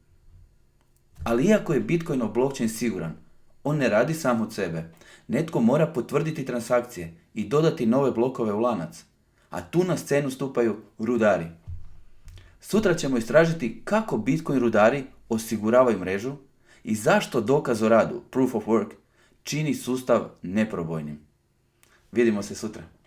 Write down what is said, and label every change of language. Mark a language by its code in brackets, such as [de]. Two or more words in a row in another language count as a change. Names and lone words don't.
[hr] Ali iako je Bitcoinov blockchain siguran, on ne radi sam od sebe. Netko mora potvrditi transakcije i dodati nove blokove u lanac. A tu na scenu stupaju rudari. Sutra ćemo istražiti kako Bitcoin rudari osiguravaju mrežu i zašto dokaz o radu, [en] proof of work, [hr] čini sustav neprobojnim. Vidimo se sutra.